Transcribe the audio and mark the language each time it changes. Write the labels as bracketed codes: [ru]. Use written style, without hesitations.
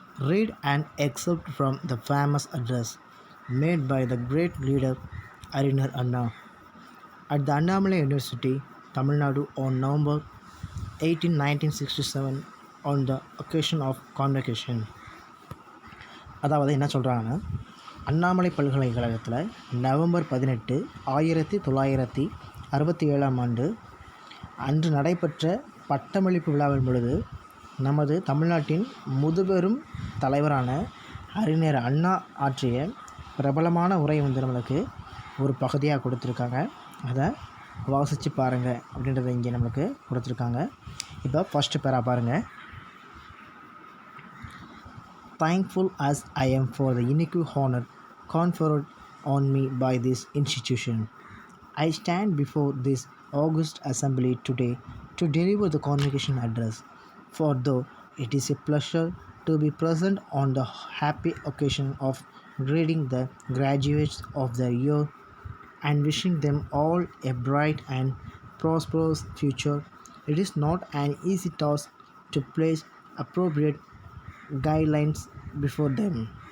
[en] Read an excerpt from the famous address made by the great leader Arinar Anna at the Annamalai University, Tamil Nadu on November 18, 1967 on the occasion of convocation. [ta] அதாவது என்ன சொல்கிறாங்கன்னா, அண்ணாமலை பல்கலைக்கழகத்தில் November 18, 1967 அன்று நடைபெற்ற பட்டமளிப்பு விழாவின் பொழுது நமது தமிழ்நாட்டின் முதுபெரும் தலைவரான அறிஞர் அண்ணா ஆற்றிய பிரபலமான உரை நம்மளுக்கு ஒரு பகுதியாக கொடுத்துருக்காங்க. அதை வாசித்து பாருங்கள் அப்படின்றத இங்கே நம்மளுக்கு கொடுத்துருக்காங்க. இப்போ ஃபஸ்ட்டு பேரா பாருங்கள். [en] Thankful as I am for the unique honor conferred on me by this institution, I stand before this august assembly today to deliver the convocation address. For though it is a pleasure to be present on the happy occasion of greeting the graduates of the year and wishing them all a bright and prosperous future, it is not an easy task to place appropriate guidelines before them.